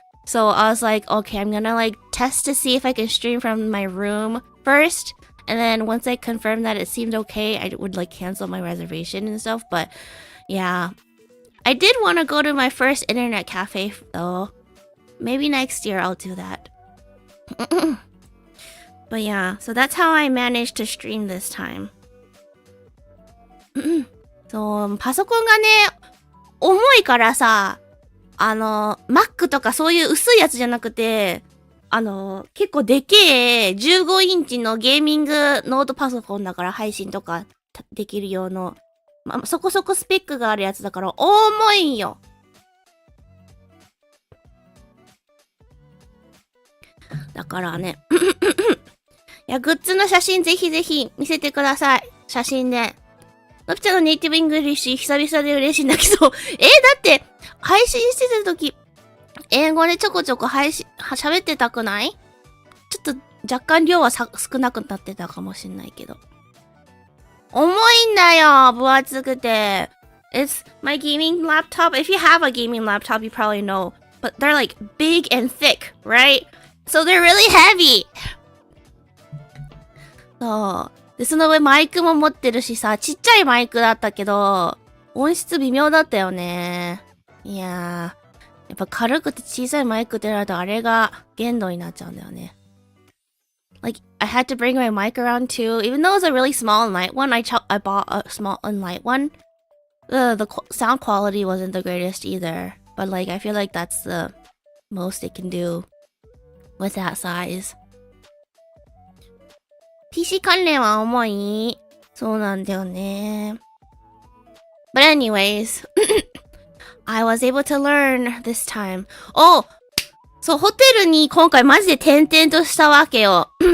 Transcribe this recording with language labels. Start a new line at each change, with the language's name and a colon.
English: So I was like, okay, I'm gonna like test to see if I can stream from my room first, and then once I confirmed that it seemed okay, I would like cancel my reservation and stuff. But yeah, I did want to go to my first internet cafe though. Maybe next year I'll do that. But yeah, so that's how I managed to stream this time.
Japanese: そう、パソコンがね、重いからさ、Mac とかそういう薄いやつじゃなくて、結構でけえ15インチのゲーミングノートパソコンだから、配信とかできる用の、そこそこスペックがあるやつだから重いんよ。だからね。いや、グッズの写真ぜひぜひ見せてください。写真で。のびちゃんのネイティブイングリッシュ久々で嬉しいんだけど。だって配信してた時、英語でちょこちょこ喋ってたくない？ちょっと若干量は少なくなってたかもしんないけど。重いんだよ、分厚くて。
English: It's my gaming laptop. If you have a gaming laptop, you probably know. But they're like big and thick, right? So they're really heavy.
Japanese: そう。で、その上マイクも持ってるしさ、ちっちゃいマイクだったけど、音質微妙だったよね。いやー、やっぱ軽くて小さいマイクってなるとあれが限度になっちゃうんだよね。
English: Like, I had to bring my mic around too. Even though it was a really small and light one, I bought a small and light one. The sound quality wasn't the greatest either. But like, I feel like that's the most it can do. with that size.
Japanese: PC 関連は重い。そうなんだよね。
English: But anyways, I was able to learn this time.
Japanese: そう、ホテルに今回マジで転々としたわけよ。